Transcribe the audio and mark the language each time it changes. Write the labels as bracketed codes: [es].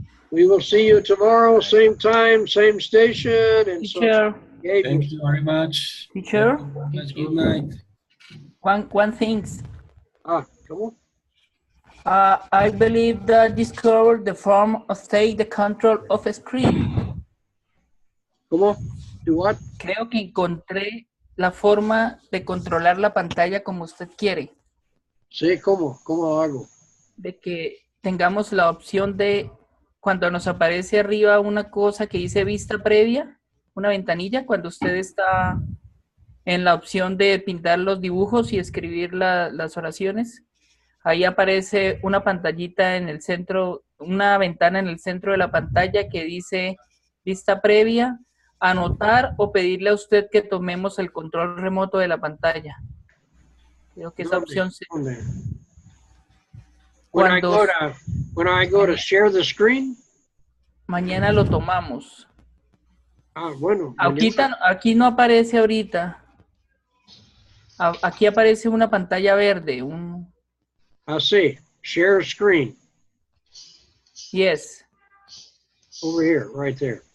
[en] We will see you tomorrow, same time, same station. And Teacher, Thank you very much. Teacher? Good night. One thing. [es] ¿Cómo? [en] I believe that discovered the form of take the control of a screen. [es] ¿Cómo? [en] Do what? [es] Creo que encontré la forma de controlar la pantalla como usted quiere. Sí, ¿cómo? ¿Cómo lo hago? De que tengamos la opción de cuando nos aparece arriba una cosa que dice vista previa, una ventanilla, cuando usted está en la opción de pintar los dibujos y escribir las oraciones, ahí aparece una pantallita en el centro, una ventana en el centro de la pantalla que dice vista previa, anotar o pedirle a usted que tomemos el control remoto de la pantalla. Creo que esa opción se... [en] When I go to share the screen. [es] Mañana lo tomamos. Bueno. Aquí no aparece ahorita. Aquí aparece una pantalla verde. Sí. [en] Share screen. Yes. Over here, right there.